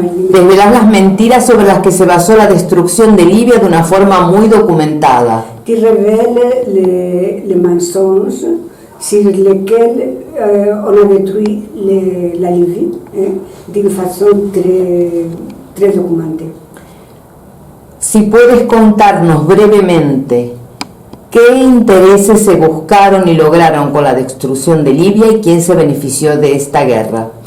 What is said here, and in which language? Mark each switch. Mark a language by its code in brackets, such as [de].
[es] Desvelas las mentiras sobre las que se basó la destrucción de Libia de una forma muy documentada. [fr] Tu révèles les mensonges sur lesquels on a détruit la Libye d'une façon très documentée. [es] Si puedes contarnos brevemente qué intereses se buscaron y lograron con la destrucción de Libia y quién se benefició de esta guerra.